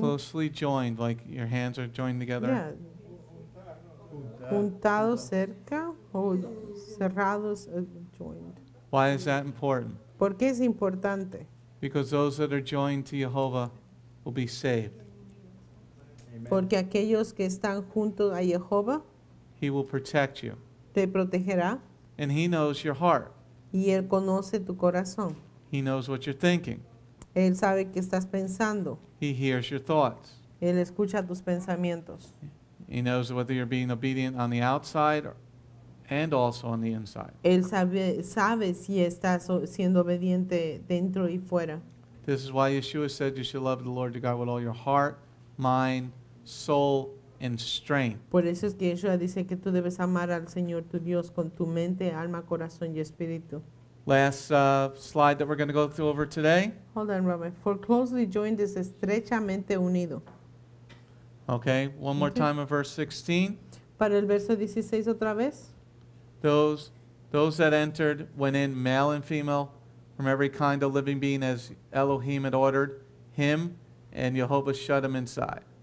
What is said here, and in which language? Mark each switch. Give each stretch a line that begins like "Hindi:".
English: Closely joined, like your hands are joined together.
Spanish: Yeah. Juntados cerca o cerrados, joined.
English: Why is that important?
Spanish: ¿Por qué es importante?
English: Because those that are joined to Jehovah will be saved.
Spanish: Porque aquellos que están juntos a Jehová
English: He will protect you.
Spanish: te protegerá
English: And He knows your heart.
Spanish: y Él conoce tu corazón.
English: He knows what you're thinking.
Spanish: Él sabe qué estás pensando.
English: He hears your thoughts.
Spanish: Él escucha tus pensamientos.
English: He knows whether you're being obedient on the outside and also on the inside.
Spanish: Él sabe si estás siendo obediente dentro y fuera.
English: This is why Yeshua said you should love the Lord your God with all your heart, mind, soul, and strength.
Spanish: Por eso es que Yeshua dice que tú debes amar al Señor tu Dios con tu mente, alma, corazón y espíritu.
English: Last slide that we're going to go through over today. Hold on, Robert. For closely joined is
Spanish: estrechamente unido.
English: Okay, one more Okay. time in verse 16.
Spanish: Para el verso 16 otra vez.
English: Those that entered went in, male and female, from every kind of living being as Elohim had ordered him, and Jehovah shut him inside.